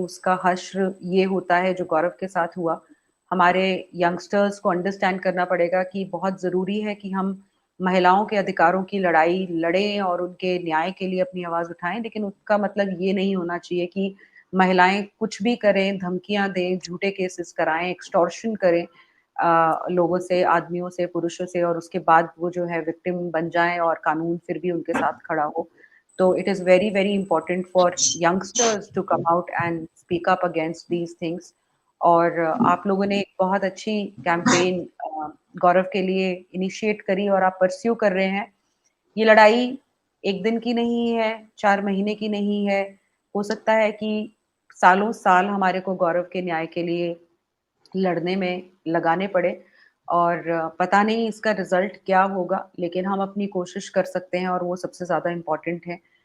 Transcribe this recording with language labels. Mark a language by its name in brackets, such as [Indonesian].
[Hindi] उसका हश्र ये होता है जो गौरव के साथ हुआ। हमारे यंगस्टर्स को अंडरस्टैंड करना पड़ेगा कि बहुत ज़रूरी है कि हम महिलाओं के अधिकारों की लड़ाई लड़ें और उनके न्याय के लिए अपनी आवाज़ उठाएँ, लेकिन उसका मतलब ये नहीं होना चाहिए कि महिलाएँ कुछ भी करें, धमकियाँ दें, झूठे केसेस कराएँ, एक्सटॉर्शन करें लोगों से, आदमियों से, पुरुषों से और उसके बाद वो जो है विक्टिम बन जाएँ और कानून फिर भी उनके साथ खड़ा हो। [English] So it is very, very important for youngsters to come out and speak up against these things. [Hindi] और आप लोगों ने एक बहुत अच्छी कैंपेन गौरव के लिए इनिशिएट करी और आप परस्यू कर रहे हैं। ये लड़ाई 1 दिन की नहीं है, 4 महीने की नहीं है। हो सकता है कि सालों-साल हमारे को गौरव के न्याय के लिए लड़ने में लगाने पड़े और पता नहीं इसका रिज़ल्ट क्या होगा, लेकिन हम अपनी कोशिश कर सकते हैं और वो सबसे ज़्यादा इम्पोर्टेंट है।